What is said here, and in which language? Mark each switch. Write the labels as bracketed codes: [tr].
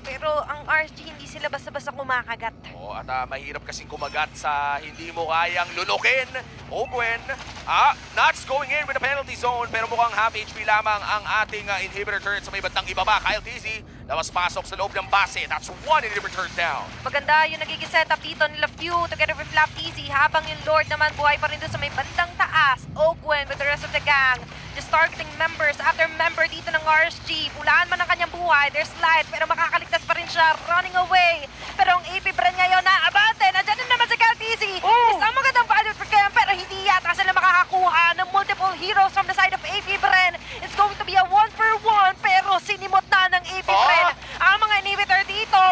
[tl] Pero ang RSG, hindi sila basta-basta kumakagat. Oo, at mahirap kasing kumagat sa hindi mo kayang lunukin. Ogwen, Nuts [en] going in with the penalty zone [tl] pero mukhang half HP lamang ang ating inhibitor turret sa may bandang ibaba. Kyle TZ Labas-pasok sa loob ng base. [en] That's one in the return down. [tl] Maganda yung nagiging setup dito nila Few together with Flap Easy habang yung Lord naman buhay pa rin doon sa may bandang taas. [en] Ogwen with the rest of the gang. Just targeting members after member dito ng RSG. [tl] Pulaan man ang kanyang buhay. [en] There's light [tl] pero makakaligtas pa rin siya. [en] Running away. [tl] Pero ang AP Bren ngayon na abante. Nandiyan din naman si Calteezy. Isang magandang value for Cam pero hindi yata sila makakakuha ng multiple heroes from the side of AP Bren. [en] It's going to be a 1-for-1 [tl] pero sinimot na ng AP Bren ang mga inhibitor dito.